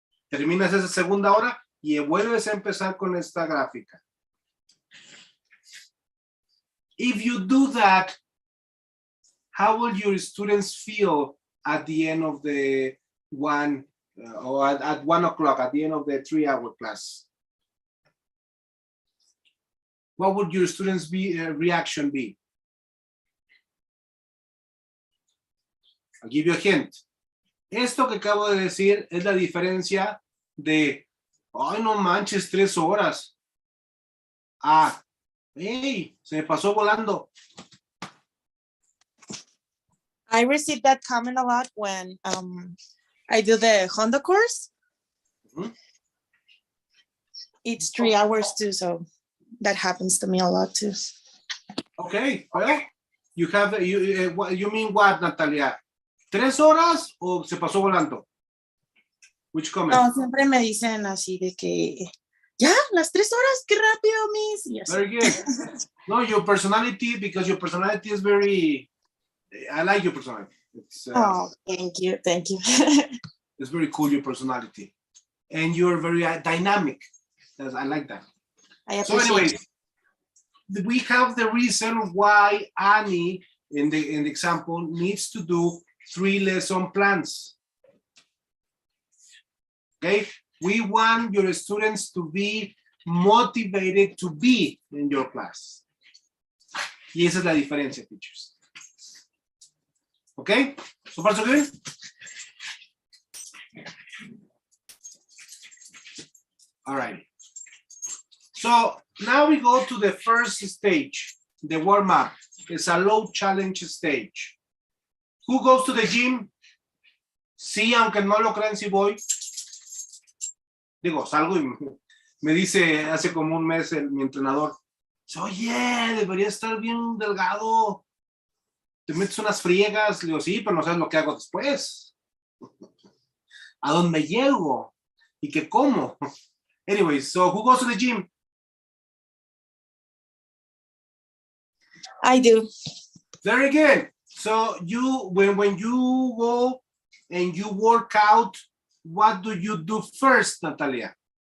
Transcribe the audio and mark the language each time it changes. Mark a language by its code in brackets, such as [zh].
[es] Terminas esa segunda hora y vuelves a empezar con esta gráfica. [en] If you do that, how will your students feel at the end of the or at 1 o'clock, at the end of the 3-hour class? What would your students' reaction be? I'll give you a hint. [es] Esto que acabo de decir es la diferencia de, ay, no manches, 3 horas. Ah, hey, se me pasó volando. [en] I receive that comment a lot when I do the Honda course. Mhm. It's 3 hours too, so that happens to me a lot too. Okay, well, you mean what, Natalia? [es] 3 horas o se pasó volando? [en] Which comment? [es] No, siempre me dicen así de que ya, las 3 horas, qué rápido, Miss. Y así. [en] Very good. No, your personality, because your personality is very, I like your personality. It's, Oh, thank you, thank you. it's very cool, your personality. And you're very dynamic. I like that. I So appreciate anyways, we have the reason why Annie, in the example, needs to do 3 lesson plans. Okay, we want your students to be motivated to be in your class. [es] Y esa es la diferencia, teachers. [en] Okay, so far so good? All right. So now we go to the first stage, the warm-up. It's a low challenge stage. Who goes to the gym? [es] Sí, aunque no lo crean, sí voy. Digo, salgo y me dice hace como un mes mi entrenador, oye, debería estar bien delgado. Te metes unas friegas. Le digo, sí, pero no sabes lo que hago después. ¿A dónde llego? ¿Y qué como? [en] Anyway, so who goes to the gym? I do. Very good. So you, when you go and you work out, what do you do first, Natalia?